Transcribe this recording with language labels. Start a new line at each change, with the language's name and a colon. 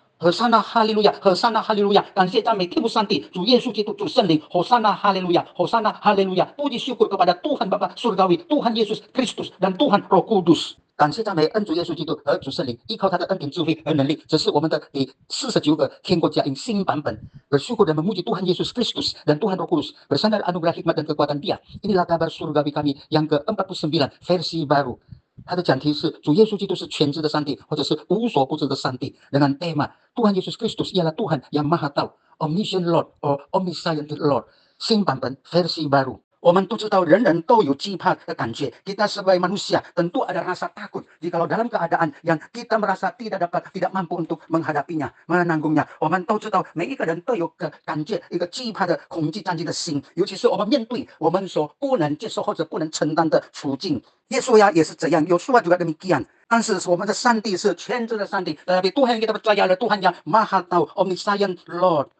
Chinese: Hosana haleluya, Hosana haleluya，感谢赞美天父上帝，主耶稣基督，主圣灵，Hosana haleluya, Hosana haleluya，
Indonesian: puji syukur kepada Tuhan Bapa Surgawi, Tuhan Yesus Kristus dan Tuhan Roh Kudus。
Chinese: 感谢赞美恩主耶稣基督和主圣灵，依靠他的恩典、智慧和能力，这是我们的第49个天国佳音新版本。
Indonesian: Bersyukur dan memuji Tuhan Yesus Kristus dan Tuhan Roh Kudus bersandar anugerah hikmat dan kekuatan Dia. Inilah kabar surgawi kami yang ke-49 versi baru。
Chinese: 它的讲题是主耶稣基督是全知的上帝，或者是无所不知的上帝。
Indonesian: Dengan tema Tuhan Yesus Kristus ialah Tuhan yang Maha Tahu,
English: Omniscient Lord or Omniscient Lord，
Chinese: 新版本
Indonesian: versi baru。
Chinese: 我们都知道人人都有惧怕的感觉。
Indonesian: Kita sebagai manusia tentu ada rasa takut jikalau dalam keadaan yang kita merasa tidak mampu untuk menghadapinya, menanggungnya。
Chinese: 我们都知道每一个人都有个感觉，一个惧怕的恐惧战惊的心，尤其是我们面对我们所不能接受或者不能承担的处境。耶稣也是这样，
Indonesian: Yosua juga demikian。
Chinese: 但是我们的上帝是全知的上帝，
Indonesian: tetapi Tuhan yang kita percaya adalah Tuhan yang Maha Tahu, Omniscient Lord。